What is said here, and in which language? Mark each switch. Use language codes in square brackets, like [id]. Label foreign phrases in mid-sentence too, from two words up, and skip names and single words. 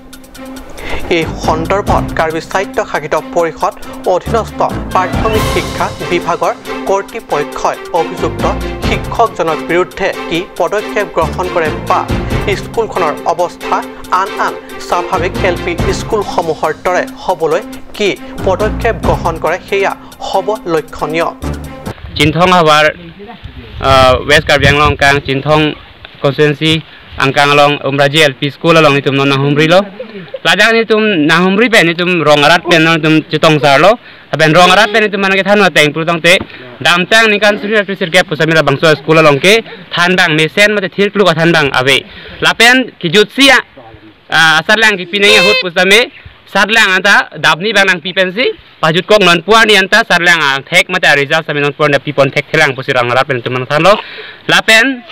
[as] এই সন্দৰ্ভত কাৰ্বি স্বায়ত্তশাসিত পৰিষদ অধীনস্থ প্ৰাথমিক শিক্ষা বিভাগৰ কৰ্তৃপক্ষই অভিযুক্ত শিক্ষকজনৰ বিৰুদ্ধে কি পদক্ষেপ গ্ৰহণ কৰে বা স্কুলখনৰ অৱস্থা আন স্বাভাৱিক এলপি স্কুলসমূহৰ দৰে হ'বলৈ কি পদক্ষেপ গ্ৰহণ কৰে সেয়া হ'ব লক্ষণীয় [mjw] চিনথং হাৱাৰ West Karbi Anglong kang Cinthong konstituensi angkang along umraji [en] LP school [mjw] along itum non nahumri lo ladang itum nahumri pen itum rongarat pen itum citong sarlo ben rongarat pen itum mana ke than wateng prutang te damtang ni kan suri aprisir gap pusamira bangso school along ke than bang mesen mate thir klu ka than bang ave lapen kijutsi asarlang ki pineng hut pusame sarlang anta dabni bang nang pipensi pajut kok non puan ni anta sarlang thek mate result sami non puan na pipon thek thelang pusirang rat pen tuman thalo lapen